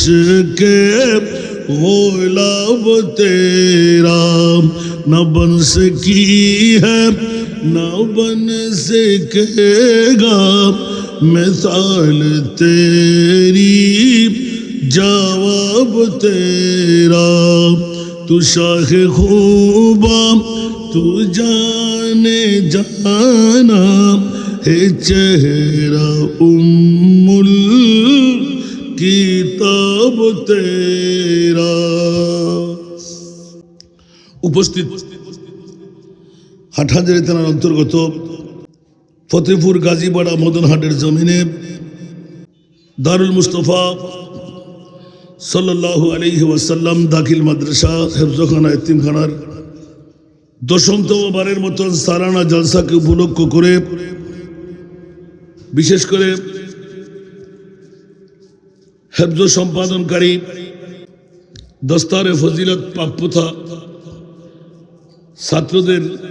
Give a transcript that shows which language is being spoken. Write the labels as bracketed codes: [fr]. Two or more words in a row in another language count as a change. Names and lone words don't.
[ur] کے غلاب تیرا نہ بن سکی ہے نہ بن سکے گا مثال تیری جواب تیرا تو شاخ خوبا تو جانے جانا ہے چہرہ الکتاب تیرا [bn] উপস্থিত হাটহাজারী থানার অন্তর্গত ফতেপুর গাজীপাড়া মদনহাটের জমিনে দারুল মুস্তফা [ar] صلى الله عليه وسلم [bn] দাখিল মাদ্রাসা হেফজখানা এতিমখানার 10তম বারের মতন সালানা জলসাকে উপলক্ষ করে বিশেষ করে হেফজ সম্পাদনকারী দস্তারে ফজিলত প্রাপ্যতা ছাত্রদের